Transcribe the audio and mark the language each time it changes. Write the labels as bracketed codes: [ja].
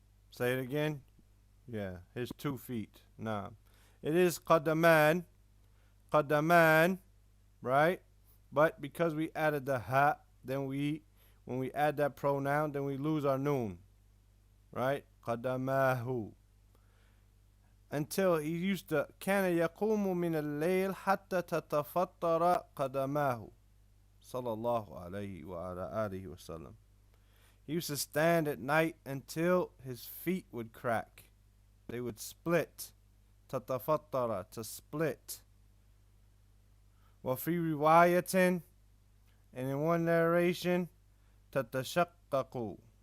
[en] Say it again. Yeah, his 2 feet. Nah. It is قدمان. قدمان, right? But because we added the ha, then when we add that pronoun, then we lose our noon. Right? قدماه. Until he used to, [ar] كان يقوم من الليل حتى تتفطر قدماه. صلى الله عليه وعلى آله وسلم. [en] He used to stand at night until his feet would crack. They would split. تتفطر, to split. [ar] وفي رواية, [en] and in one narration, تتشقق.